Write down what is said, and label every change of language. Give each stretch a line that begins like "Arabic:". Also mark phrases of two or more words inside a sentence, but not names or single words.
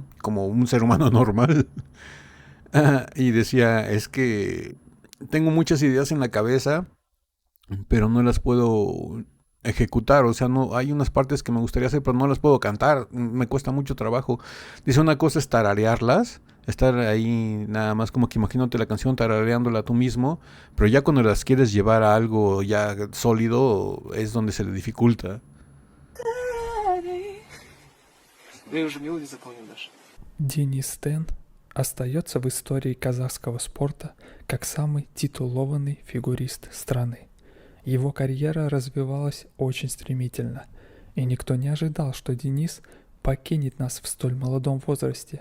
Spanish: Como un ser humano normal. Y decía, es que tengo muchas ideas en la cabeza, pero no las puedo ejecutar, o sea, no hay unas partes que me gustaría hacer, pero no las puedo cantar, me cuesta mucho trabajo. Dice, una cosa es tararearlas, estar ahí nada más como que imagínate la canción tarareándola tú mismo, pero ya cuando las quieres llevar a algo ya sólido es donde se le dificulta.
Russian: Денис Тен остается в истории казахского спорта как самый титулованный фигурист страны. Его карьера развивалась очень стремительно, и никто не ожидал, что Денис покинет нас в столь молодом возрасте.